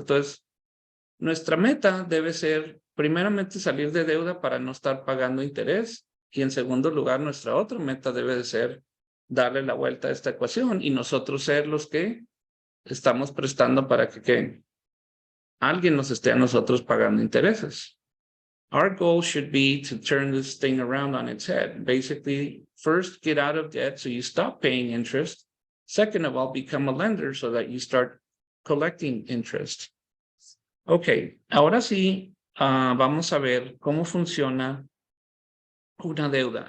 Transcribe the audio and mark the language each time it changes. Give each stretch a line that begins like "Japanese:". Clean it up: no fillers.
Spanish: Entonces, nuestra meta debe ser, primeramente, salir de deuda para no estar pagando interés, y en segundo lugar, nuestra otra meta debe de ser darle la vuelta a esta ecuación y nosotros ser los que estamos prestando para que alguien nos esté a nosotros pagando intereses.
English: Our goal should be to turn this thing around on its head. Basically, first, get out of debt so you stop paying interest. Second of all, become a lender so that you start collecting interest.
Spanish: Ok, ahora sí, vamos a ver cómo funciona una deuda.